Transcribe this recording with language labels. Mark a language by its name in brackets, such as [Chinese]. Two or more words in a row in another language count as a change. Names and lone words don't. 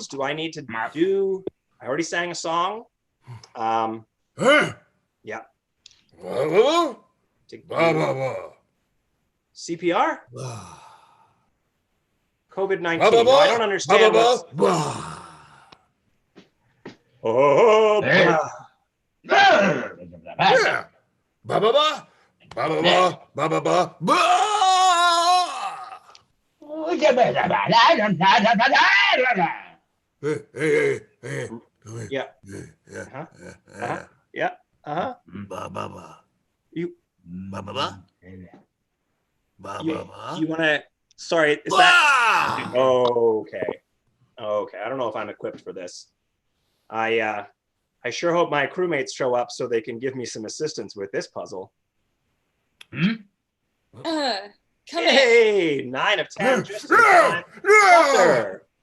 [English] Do I need to do... I already sang a song. Yeah. CPR? COVID-19. No, I don't understand what's... Oh, Yeah. Ba ba ba ba ba ba ba ba ba ba. Hey. Yeah. Yeah. Yeah. Uh-huh. Ba ba ba. You Ba ba ba. Ba ba ba. you want to... Sorry, is that... Okay. I don't know if I'm equipped for this. I sure hope my crewmates show up so they can give me some assistance with this puzzle. Come in. Hey, 9 of 10. Just in time. Doctor.